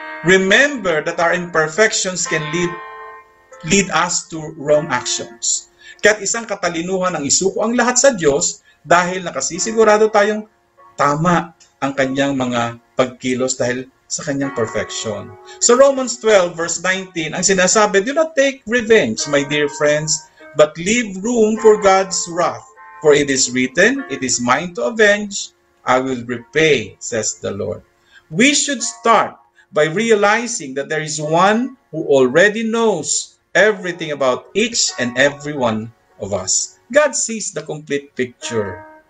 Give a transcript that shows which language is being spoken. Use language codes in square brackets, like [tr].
[en] Remember that our imperfections can lead us to wrong actions. [tl] Kaya't isang katalinuhan ang isuko ang lahat sa Diyos dahil nakasisigurado tayong tama ang kanyang mga pagkilos dahil sa kanyang perfection. [en] So Romans 12 verse 19, [tl] ang sinasabi, [en] do not take revenge, my dear friends, but leave room for God's wrath. For it is written, it is mine to avenge, I will repay, says the Lord. We should start by realizing that there is one who already knows everything about each and every one of us. God sees the complete picture.